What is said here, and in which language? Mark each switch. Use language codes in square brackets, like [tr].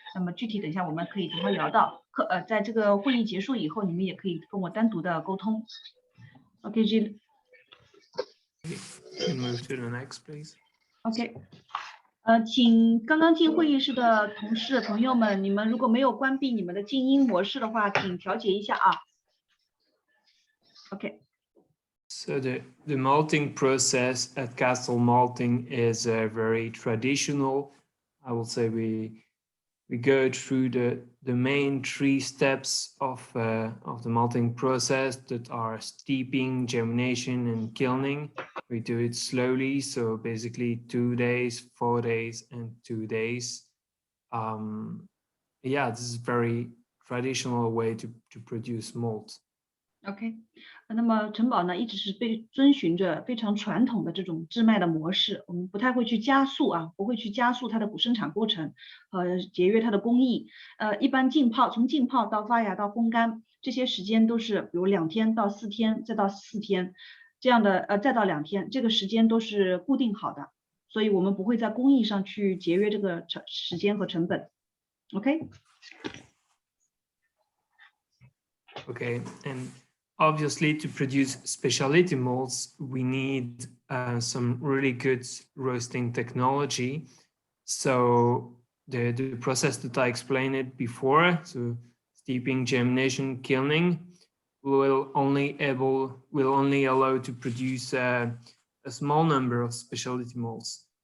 [zh] 那么具体等一下我们可以等会聊到，在这个会议结束以后，你们也可以跟我单独的沟通。 [en] OK, Gil. Move to the next, please. OK. [zh] 请刚刚进会议室的同事朋友们，你们如果没有关闭你们的静音模式的话，请调节一下啊。 [en] OK. So the malting process at Castle Malting is very traditional. I will say we go through the main 3 steps of the malting process that are steeping, germination, and kilning. We do it slowly, so basically 2 days, 4 days, and 2 days. Yeah, this is a very traditional way to produce malt. [zh] OK, 那么城堡呢一直是遵循着非常传统的这种制麦的模式，我们不太会去加速啊，不会去加速它的生产过程和节约它的工艺。一般从浸泡到发芽到烘干，这些时间都是比如2天到4天，再到4天这样的再到2天，这个时间都是固定好的，所以我们不会在工艺上去节约这个时间和成本。 [en] OK. Okay, and obviously, to produce specialty malts, we need some really good roasting technology. So the process that I explained it before, so steeping, germination, kilning, will only allow to produce a small number of specialty malts.